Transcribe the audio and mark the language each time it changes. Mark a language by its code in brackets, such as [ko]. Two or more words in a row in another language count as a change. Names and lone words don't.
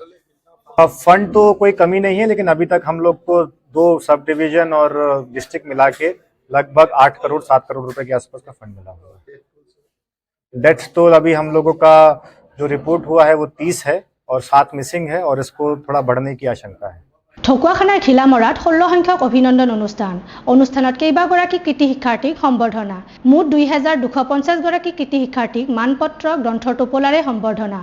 [hi] अब फंड तो कोई कमी नहीं है, लेकिन अभी तक हम लोग को 2 [en] sub division [hi] और डिस्ट्रिक्ट मिला के लगभग 8 करोड़ 7 करोड़ रुपए के आसपास का फंड मिला हुआ है। डेथ्स तो अभी हम लोगों का जो रिपोर्ट हुआ है वो 30 है और 7 मिसिंग है और इसको थोड़ा बढ़ने की आशंका है। [as] ঢকুৱাখানাৰ ঘিলামৰাত 16 সংখ্যক অভিনন্দন অনুষ্ঠানত কেইবাগৰাকী কৃতি শিক্ষাৰ্থীক সম্বৰ্ধনা। মুঠ 2250 গৰাকী কৃতি শিক্ষাৰ্থীক মানপত্ৰ গ্ৰন্থৰ টোপোলাৰে সম্বৰ্ধনা।